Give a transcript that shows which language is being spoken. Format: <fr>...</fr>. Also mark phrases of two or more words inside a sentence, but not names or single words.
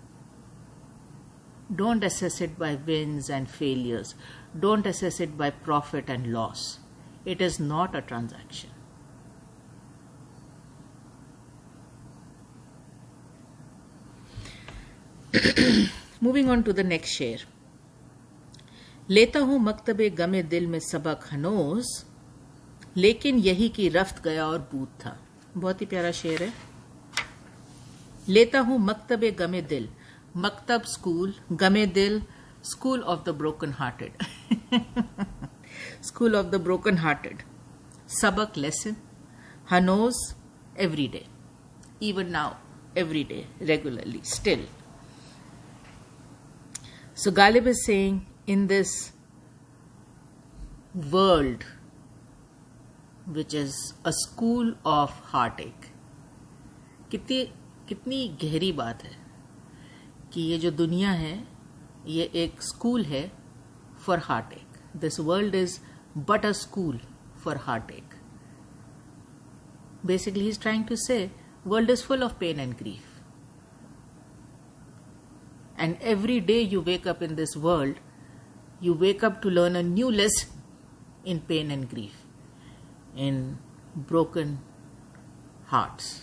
<en>Don't assess it by wins and failures. Don't assess it by profit and loss. It is not a transaction. Moving on to the next शेर.</en> <ur>لیتا ہوں مکتب غم دل میں سبق ہنوز، لیکن یہی کی رفت گیا اور بود تھا. بہت ہی پیارا شعر ہے۔ لیتا ہوں مکتب غم دل، مکتب school, غم دل</ur> <en>school of the broken hearted. School of the broken hearted. Sabak lesson, hanoz every day, even now, every day, regularly, still. So Ghalib is saying, in this world which is a school of heartache,</en> <ur>کتنی گہری بات ہے کہ یہ جو دنیا ہے یہ ایک اسکول ہے</ur> <en>for heartache. This world is but a school for heartache. Basically he's trying to say world is full of pain and grief. And every day you wake up in this world, you wake up to learn a new lesson in pain and grief, in broken hearts.</en>